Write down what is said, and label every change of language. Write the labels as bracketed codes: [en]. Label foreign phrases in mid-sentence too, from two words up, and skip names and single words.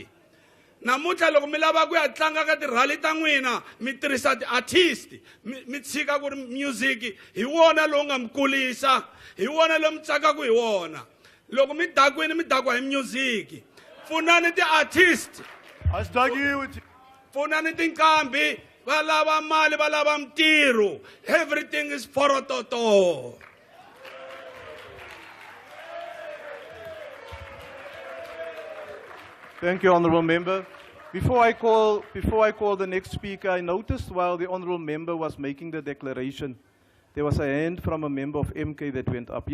[ts] Namuntlha loko mi lava ku ya tlanga ka tirhali ta n'wina mi tirhisa ti artist mi tshika ku ri music hi wona lowu nga mi kulisa hi wona lowu mi tsakaku hi wona. Loko mi dakwini mi dakwa hi music. Pfunani ti artist. Pfunani tinqambi va lava mali va lava mintirho. [en] Everything is forototo. Thank you, honourable member. Before I call the next speaker, I noticed while the honourable member was making the declaration, there was a hand from a member of MK that went up.